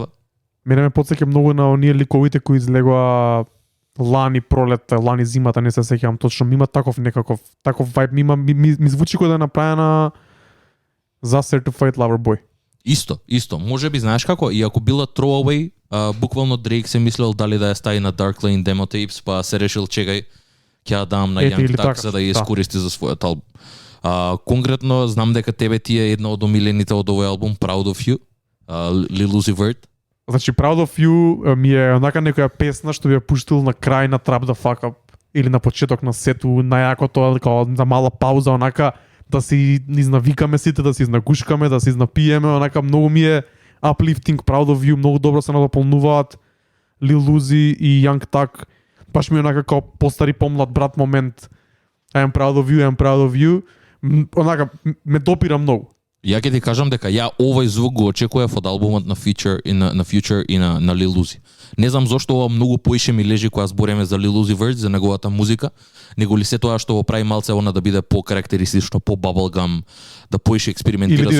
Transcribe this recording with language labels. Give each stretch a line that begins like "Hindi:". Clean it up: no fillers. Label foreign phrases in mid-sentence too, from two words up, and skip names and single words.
Macedonian: Мене ме потсеќа многу на оние ликовите кои излегоа лани пролетта, лани зимата, не се сеќавам точно, ми има таков вајб, ми звучи како да е направена за Certified Lover Boy. Исто. Може би знаеш како, и ако била Throwaway, буквално Drake се мислел дали да ја стави на Dark Lane Demo Tapes, па се решил чекај, ќе ја дам на Young Thug за да ја искористи за својот албум. Конкретно знам дека тебе ти е една од омилените од овој албум, Proud of You, Lil Uzi Vert. Значи Proud of You ми е онака некоја песна што би ја пуштил на крај на Trap the Fuck Up или на почеток на сету, најакото као за мала пауза, онака да си изнавикаме сите, да си изнагушкаме, да си изнапиеме, онака многу ми е uplifting. Proud of You многу добро се надополнуваат Lil Uzi и Young Thug. Баш ми е онака као постари помлад брат момент.
English: I am proud of you.
Macedonian: Онака ме допира многу. Ја ќе ти кажам дека ја овој звук го очекував од албумот на Future и на Lil Uzi. Не знам зошто ова многу поише ми лежи кога збореме за Lil Uzi Vert, за неговата музика, него ли се тоа што го прави малце она да биде по-карактеристично, по-bubblegum, да поише експериментира со звук.